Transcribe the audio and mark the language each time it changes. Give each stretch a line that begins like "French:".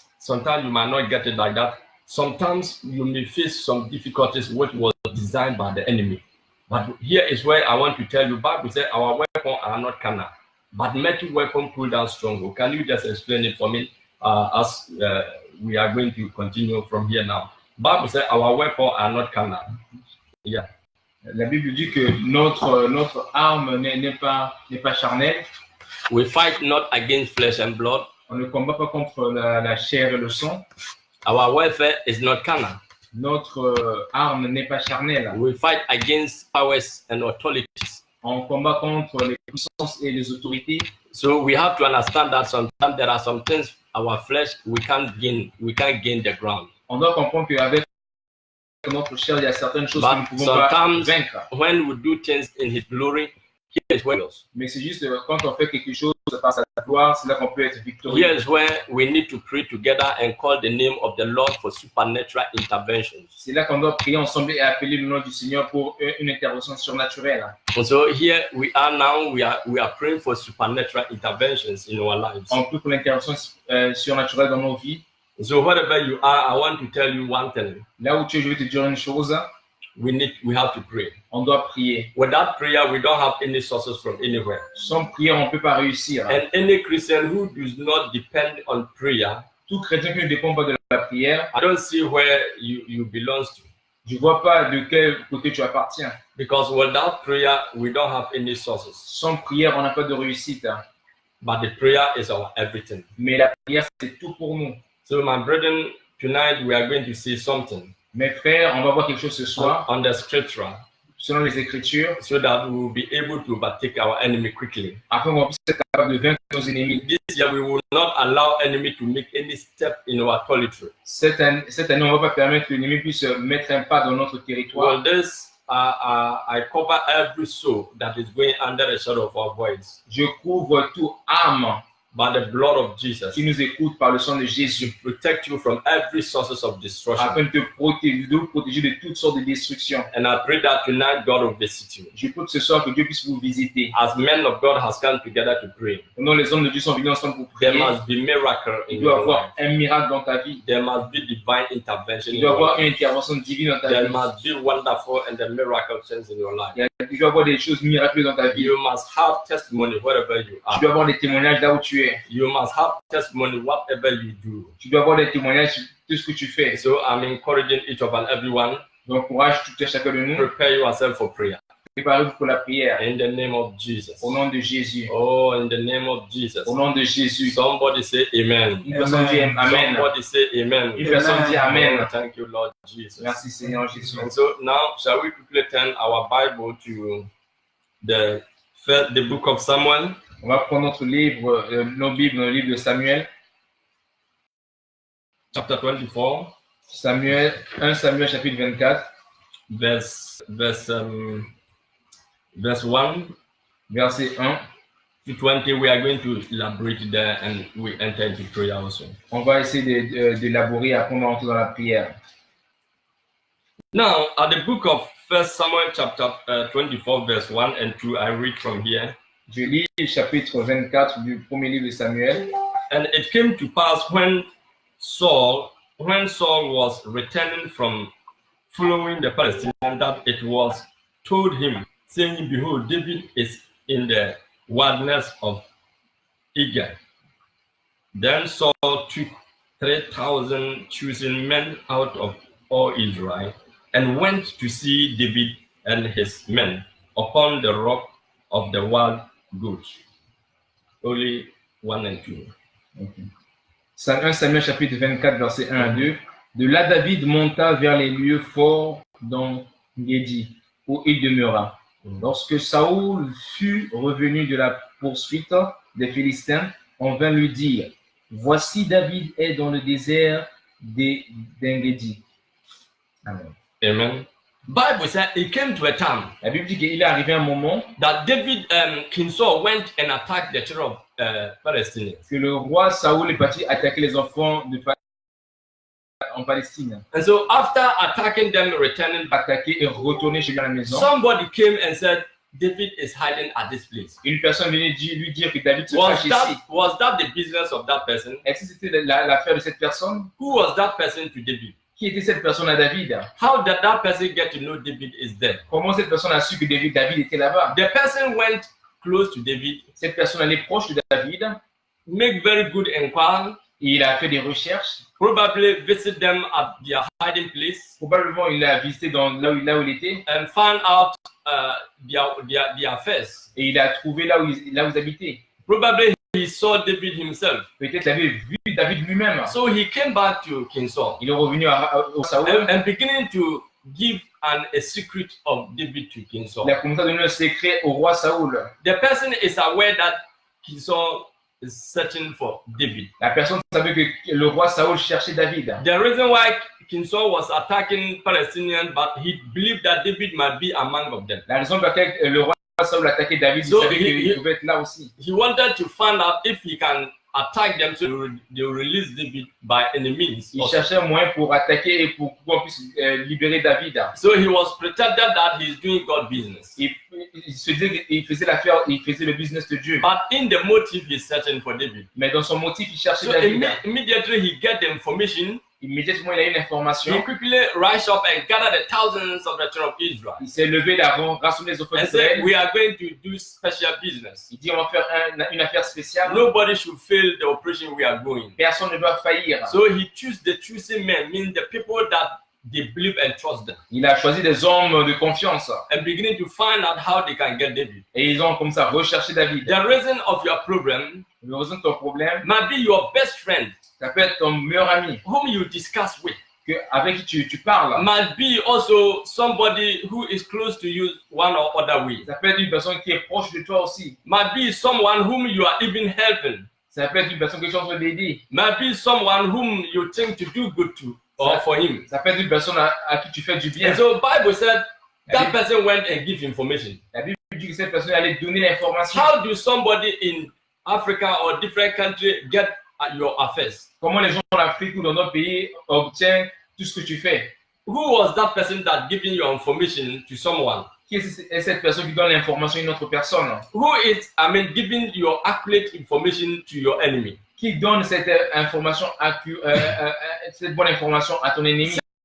English: Sometimes you might not get it like that. Sometimes you may face some difficulties which was designed by the enemy. But here is where I want to tell you, Bible says our weapons are not carnal, but mighty weapon pull down stronghold. Can you just explain it for me as we are going to continue from here now? Bible says our weapons are not carnal. Yeah.
French: La Bible dit que notre arme n'est pas charnelle.
English: We fight not against flesh and blood.
French: On ne combat pas contre la chair et le sang.
English: Our warfare is not carnal.
French: Notre arme n'est pas charnelle.
English: We fight against powers and authorities.
French: On combat contre les puissances et les autorités.
English: So we have to understand that sometimes there are some things our flesh we can't gain the ground.
French: On doit comprendre qu'avec notre chair, il y a certaines choses que nous ne pouvons pas vaincre.
English: When we do things in His glory, He is with us.
French: Mais c'est juste quand on fait quelque chose par sa gloire, c'est là qu'on peut être victorieux.
English: Here is where we need to pray together and call the name of the Lord for supernatural interventions.
French: C'est là qu'on doit prier ensemble et appeler le nom du Seigneur pour une intervention surnaturelle.
English: And so here we are now. We are praying for supernatural interventions in our lives.
French: On prie pour l'intervention surnaturelle dans nos vies.
English: So wherever you are, I want to tell you one thing.
French: Là où tu es, je vais te dire une chose.
English: We have to pray.
French: On doit prier.
English: Without prayer, we don't have any sources from anywhere.
French: Sans prière, on ne peut pas réussir.
English: And any Christian who does not depend on prayer,
French: tout chrétien qui ne dépend pas de la prière,
English: I don't see where you belong to.
French: Je vois pas de quel côté tu appartiens.
English: Because without prayer, we don't have any sources.
French: Sans prière, on n'a pas de réussite.
English: But the prayer is our everything.
French: Mais la prière, c'est tout pour nous.
English: So my brethren, tonight we are going to see something.
French: Mes frères, on va voir quelque chose ce soir.
English: On the scripture.
French: Selon les Écritures.
English: So that we will be able to overtake our enemy quickly.
French: Afin qu'on puisse être capable de vaincre nos ennemis.
English: This year we will not allow enemy to make any step in our territory.
French: Cette année, on ne va pas permettre que l'ennemi puisse mettre un pas dans notre territoire.
English: Well, this I cover every soul that is going under the shadow of our voice.
French: Je couvre toute âme
English: by the blood of Jesus,
French: qui nous écoute par le sang de Jésus,
English: protect you from every sources of destruction.
French: afin de vous protéger de toutes sortes de destructions.
English: And I pray that tonight God will visit you.
French: Je prie que ce soir que Dieu puisse vous visiter.
English: As men of God has come together to pray,
French: Pendant les hommes de Dieu sont venus ensemble pour
English: there
French: prier,
English: must be miracle in
French: il doit y
English: your
French: avoir
English: life.
French: un miracle dans ta vie.
English: There must be divine intervention in
French: Il doit y
English: your
French: avoir
English: life.
French: une intervention divine dans ta
English: There
French: vie.
English: must be wonderful and the miracle things in your life.
French: Il doit y avoir des choses miraculeuses dans ta vie.
English: You must have testimony wherever you
French: Tu
English: are.
French: dois avoir des témoignages là où tu es.
English: You must have testimony whatever you do.
French: Tu dois avoir des témoignages sur tout ce que tu fais.
English: So I'm encouraging each of and everyone,
French: Donc, courage tout à chacun de nous.
English: prepare yourself for prayer.
French: Préparez-vous pour la prière.
English: In the name of Jesus.
French: Au nom de Jésus.
English: Oh, in the name of Jesus.
French: Au nom de Jésus.
English: Somebody say amen.
French: Une personne dit Amen.
English: Somebody say amen.
French: Une personne dit Amen.
English: Oh, thank you, Lord Jesus.
French: Merci Seigneur Jésus.
English: And so now, shall we quickly turn our Bible to the book of Samuel,
French: On va prendre notre livre, nos Bibles, le livre de Samuel.
English: chapter 24,
French: Samuel, 1 Samuel chapitre 24,
English: verse 1
French: verset 1.
English: to 20. We are going to elaborate there and we enter into prayer also.
French: On va essayer d'élaborer après on va entrer dans la prière.
English: Now, at the book of 1 Samuel chapter 24, verse 1 and 2, I read from here.
French: Je lis le chapitre 24 du premier livre de Samuel.
English: And it came to pass when Saul was returning from following the Palestinians, that it was told him, saying, behold, David is in the wilderness of Egan. Then Saul took 3,000 chosen men out of all Israel and went to see David and his men upon the rock of the wild goat. Only 1 and 2. Okay.
French: 1 Samuel chapitre 24 verset 1 à 2. De là David monta vers les lieux forts d'En-Gedi, où il demeura. Lorsque Saoul fut revenu de la poursuite des Philistins, on vint lui dire, voici David est dans le désert d'En-Gedi.
English: Amen. Amen. Bible says it came to a time
French: La Bible dit qu'il est arrivé un moment
English: that David, King Saul went and attacked the children of Palestinians.
French: que le roi Saoul est parti attaquer les enfants en Palestine.
English: And so after attacking them, returning back,
French: Attaquer et retourner chez lui à la maison.
English: somebody came and said, David is hiding at this place.
French: Une personne venait lui dire que David se cache ici.
English: Was that the business of that person?
French: Est-ce que c'était l'affaire de cette personne?
English: Who was that person to David?
French: Qui était cette personne à David?
English: How did that person get to know David is there?
French: Comment cette personne a su que David était là-bas?
English: The person went close to David,
French: Cette personne allait proche de David.
English: make very good inquiry,
French: Il a fait des recherches.
English: probably visit them at their hiding place,
French: Probablement, il a visité là où il était.
English: and found out their affairs.
French: Et il a trouvé là où ils habitaient.
English: Probably he saw David himself.
French: Peut-être il avait vu David lui-même.
English: So he came back to King Saul
French: Il est revenu au Saoul.
English: and beginning to give a secret of David to King Saul.
French: Il a commencé à donner un secret au roi Saoul.
English: The person is aware that King Saul is searching for David.
French: La personne savait que le roi Saoul cherchait David.
English: The reason why King Saul was attacking Palestinians, but he believed that David might be among of them.
French: La raison pour laquelle le roi Saoul attaquait David, il savait qu'il pouvait être là aussi.
English: He wanted to find out if he can attack them so they will release David by any means.
French: Il cherchait un moyen pour attaquer et pour qu'on puisse libérer David.
English: So he was pretended that he is doing God business.
French: Il se disait qu'il faisait l'affaire, il faisait le business de Dieu.
English: But in the motive, he's searching for David.
French: Mais dans son motif, il cherchait
English: So
French: David.
English: immediately he get the information.
French: Immédiatement, il a eu
English: He
French: l'information.
English: quickly rise up and gather the thousands of the children of Israel.
French: Il s'est levé d'avant, rassemblé les enfants
English: And said,
French: d'Israël.
English: we are going to do special business.
French: Il dit, on va faire une affaire spéciale.
English: Nobody should fail the operation we are going.
French: Personne ne doit faillir.
English: So he chose the choosing men, meaning the people that they believe and trust them,
French: Il a choisi des hommes de confiance.
English: and beginning to find out how they can get David.
French: Et ils ont comme ça recherché David.
English: The reason of your problem
French: Le raison de ton problème,
English: might be your best friend
French: ça peut être ton meilleur ami
English: whom you discuss with.
French: avec qui tu parles.
English: Might be also somebody who is close to you one or other way.
French: Ça peut être une personne qui est proche de toi aussi.
English: Might be someone whom you are even helping.
French: Ça peut être une personne que tu es en train d'aider.
English: Might be someone whom you think to do good to or for him.
French: Ça peut être une personne à qui tu fais du bien.
English: And so Bible said that person went and give information.
French: La Bible dit que cette personne allait donner l'information.
English: How do somebody in Africa or different countries get at your affairs?
French: Comment les gens en Afrique ou dans d'autres pays obtiennent tout ce que tu fais?
English: Who was that person that giving your information to someone?
French: Qui est cette personne qui donne l'information à une autre personne?
English: Who is, giving your accurate information to your enemy?
French: Qui donne cette information cette bonne information à ton ennemi?